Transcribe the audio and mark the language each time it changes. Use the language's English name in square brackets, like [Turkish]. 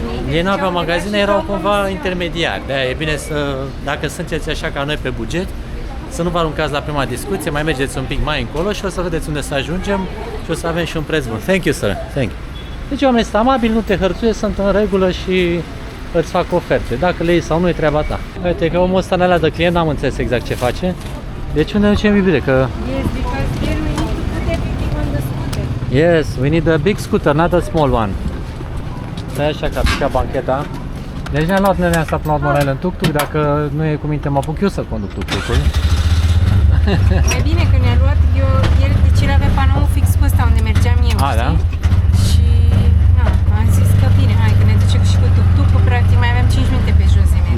[Romanian] Ei nu aveau magazine, erau cumva intermediari. De e bine să, dacă sunteți așa ca noi pe buget, să nu vă aruncați la prima discuție, mai mergeți un pic mai încolo și o să vedeți unde să ajungem și o să avem și un preț bun. [English] Thank you, sir. Thank you. [Romanian] Deci oamenii sunt amabili, nu te hărțuie, sunt în regulă și îți fac oferte. Dacă le iei sau nu, e treaba ta. Uite că omul ăsta ne alea de client, n-am înțeles exact ce face. Deci unde ducem iubire? Că... [English] Yes, because here we need to put everything on the scooter. Yes, we need a big scooter, not a small one. [Romanian] Stai așa că a picat bancheta. Deci ne-am luat nenea asta până la urmă la el în tuk-tuk. Dacă nu e cu minte, mă apuc eu să conduc tuk-tuk-ul. Mai bine că ne-a luat, el deci el avea panoul fix pe ăsta unde mergeam eu, A, știi? da? Și am zis că bine, hai că ne ducem și cu tuk-tuk-ul, practic mai aveam 5 minute pe jos de mers.